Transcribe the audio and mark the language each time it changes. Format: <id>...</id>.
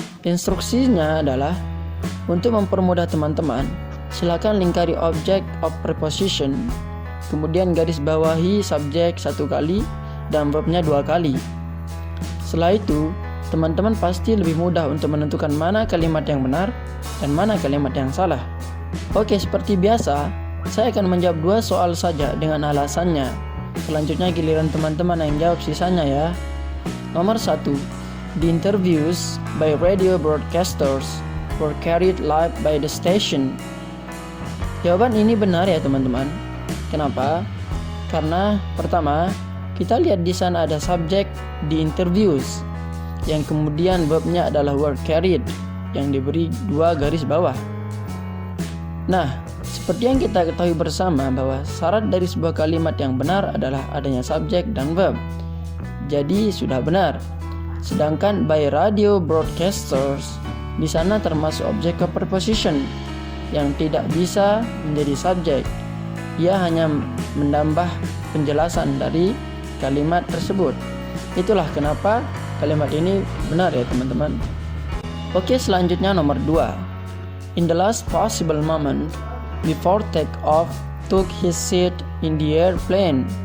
<id>Instruksinya adalah untuk mempermudah teman-teman, silakan lingkari object of preposition, kemudian garis bawahi subjek 1 kali dan verbnya 2 kali. Setelah itu, teman-teman pasti lebih mudah untuk menentukan mana kalimat yang benar dan mana kalimat yang salah. Oke, seperti biasa, saya akan menjawab 2 soal saja dengan alasannya. Selanjutnya giliran teman-teman yang jawab sisanya ya. Nomor 1.</id> <en>The interviews by radio broadcasters were carried live by the station.</en> <id>Jawaban ini benar ya teman-teman. Kenapa? Karena pertama, kita lihat di sana ada subjek</id> <en>the interviews,</en> <id>yang kemudian verbnya adalah</id> <en>were carried,</en> <id>yang diberi 2 garis bawah. Nah, seperti yang kita ketahui bersama bahwa syarat dari sebuah kalimat yang benar adalah adanya subjek dan verb. Jadi sudah benar. Sedangkan by radio broadcasters, di sana termasuk object of preposition yang tidak bisa menjadi subjek. Ia hanya menambah penjelasan dari kalimat tersebut. Itulah kenapa kalimat ini benar ya teman-teman. Oke, selanjutnya nomor 2.</id> <en>In the last possible moment before take off took his seat in the airplane.</en>